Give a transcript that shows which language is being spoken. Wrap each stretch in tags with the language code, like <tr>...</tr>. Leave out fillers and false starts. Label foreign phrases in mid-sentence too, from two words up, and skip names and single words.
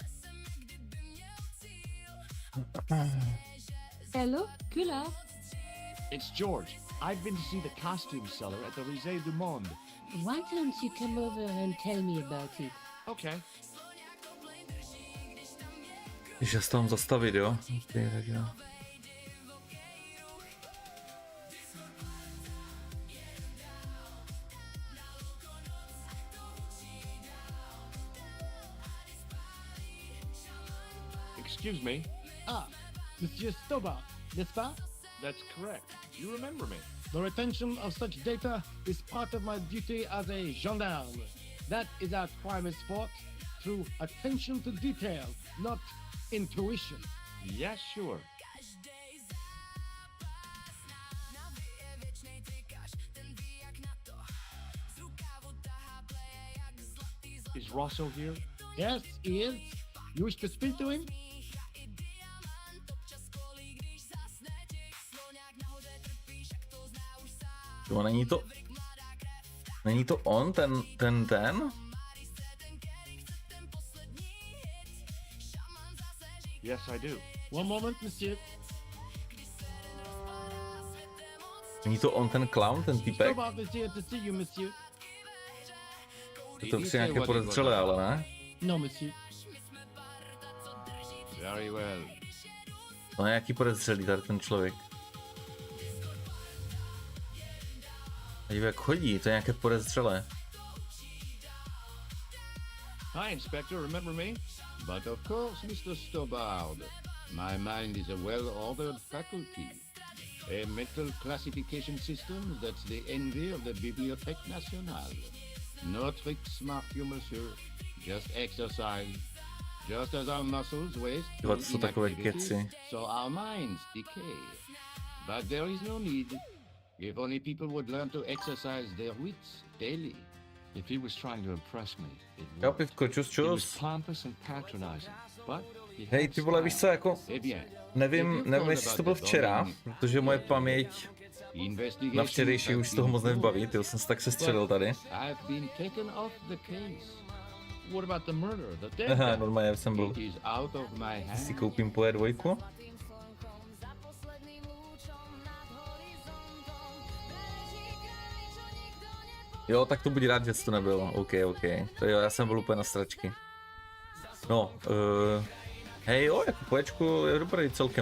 <en>Hello, Kula. It's George. I've been to see the costume seller at the Musée du Monde. Why don't you come over and tell me about it? Okay.</en> <cs>Že se tam zastavit, jo? Okay, tak jo.</cs> <en>Excuse me.</en> <fr>Ah, Monsieur Stoba, n'est-ce pas?</fr> <en>That's correct. You remember me. The retention of such data is part of my duty as a gendarme. That is our prime sport through attention to detail, not intuition. Yeah, sure. Is Rosso here? Yes, he is. You wish to speak to him?</en> <cs>Jo, není to on, ten?</cs> <en>Yes, I do. One moment, monsieur.</en> <cs>Není to on, ten clown, ten týpek?</cs> <en>Stoba is here to see you, monsieur.</en> <cs>Je to prostě nějaké podezřelé, ale ne?</cs> <en>No, monsieur. Very well.</en> <cs>To je nějaký podezřelý tady ten člověk. A jak chodí, to je nějaké podezřelé.</cs> <en>Hi, Inspector. Remember me? But of course, Mr. Stobbard, my mind is a well-ordered faculty. A mental classification system that's the envy of the Bibliothèque Nationale. No tricks, mark you, monsieur. Just exercise. Just as our muscles waste</en> <cs>Jo, to jsou takové</cs> <en>inactivity,</en> <cs>keci.</cs> <en>so our minds decay. But there is no need. If only people would learn to exercise their wits daily. If he was trying to impress me, it</en> <cs>Jo,</cs> <en>worked.</en> <cs>pivko, čus,</cs> <en>He was</en> <cs>čus.</cs> <en>pompous and patronizing, but he</en> <cs>Hej,</cs> <en>had</en> <cs>ty vole, víš co,</cs> <en>style.</en> <cs>jako,</cs> <fr>Eh bien,</fr> <cs>nevím, jestli to byl včera, protože moje paměť na včerejší už z toho moc nevybaví, jo, jsem se tak sestřelil tady.</cs> <en>I've been taken off the case. What about the murder, the death?</en> <cs>Aha, normálně jsem byl,</cs> <en>It is out of my</en> <cs>si</cs> <en>hands.</en> <cs>koupím poje dvojku. Jo, tak to buď rád, že jsi to nebyl, OK. To jo, já jsem byl úplně na stračky. No, hej jo, jako poječku je dobrý celkem.</cs>